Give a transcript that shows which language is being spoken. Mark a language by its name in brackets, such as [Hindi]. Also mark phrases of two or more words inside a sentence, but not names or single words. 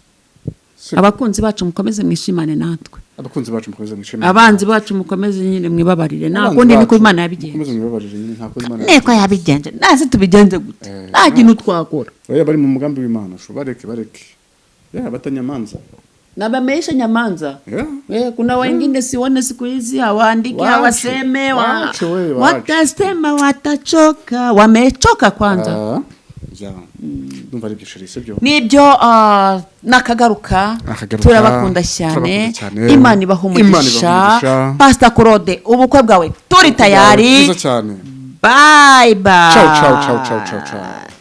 [Kinyarwanda] abakunzi bacu mukomeze mwishimane natwe abakunzi bacu mukomeze mwishimane abanzi bacu mukomeze nyine mwibabarire nakundi niko Imana yabigenze mukomeze mwibabarire nyine ntako Imana niko yabigenze naze tubigenze gute nta kintu twakora oya bari mu mugambi w'Imana sho bareke batanyamanza [Swahili] na bameisha nyamanza kuna wengine sione siku hizi hawaandiki hawaseme watasema watachoka wamechoka kwanza [Kinyarwanda] ndumva ari byishirise byo nibyo nakagaruka turabakunda cyane Imana ibahumugisha Pastor Claude ubukwe bwawe turi tayari [English] bye bye ciao